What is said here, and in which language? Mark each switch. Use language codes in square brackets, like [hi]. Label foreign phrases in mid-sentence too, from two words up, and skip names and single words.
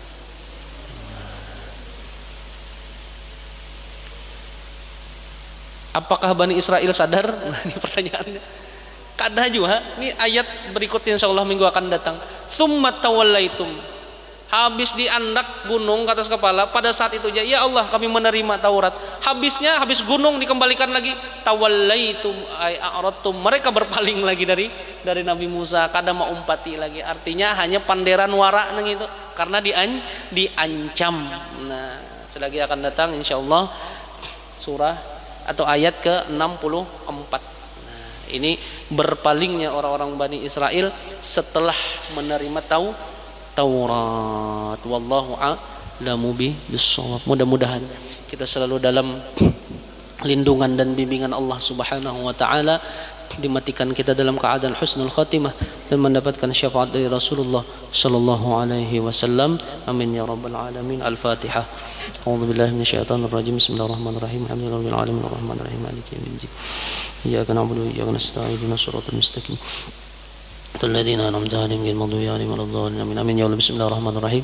[id] Apakah Bani Israel sadar? Nah, ini pertanyaannya. [bjn] Kada juga. [id] Ini ayat berikutnya insyaallah minggu akan datang. [ar] ثم توليتم. [id] Habis diandak gunung ke atas kepala, pada saat itu aja, ya Allah kami menerima Taurat. Habis gunung dikembalikan lagi, [ar] توليتم أي أعرضتم, [id] mereka berpaling lagi dari Nabi Musa, [bjn] kada mau umpati lagi. [id] Artinya hanya [bjn] panderan warak nang [id] itu, karena diancam. Nah, selagi akan datang insyaallah surah atau ayat ke-64. Nah, ini berpalingnya orang-orang Bani Israel setelah menerima Taurat. [ar] والله أعلم بالصواب. [id] Mudah-mudahan kita selalu dalam lindungan dan bimbingan Allah [ar] سبحانه وتعالى, [id] dimatikan kita dalam keadaan [ar] حسن الخاتمة [id] dan mendapatkan syafaat dari Rasulullah [ar] صلى الله عليه وسلم. آمين يا رب العالمين. الفاتحة. أعوذ بالله من الشيطان الرجيم. بسم الله الرحمن الرحيم. الحمد لله رب العالمين الرحمن الرحيم مالك يوم الدين. إياك نعبد وإياك نستعين. اهدنا الصراط المستقيم. الذين أنعمت عليهم غير المغضوب عليهم ولا الضالين آمين يا رب. بسم الله الرحمن الرحيم.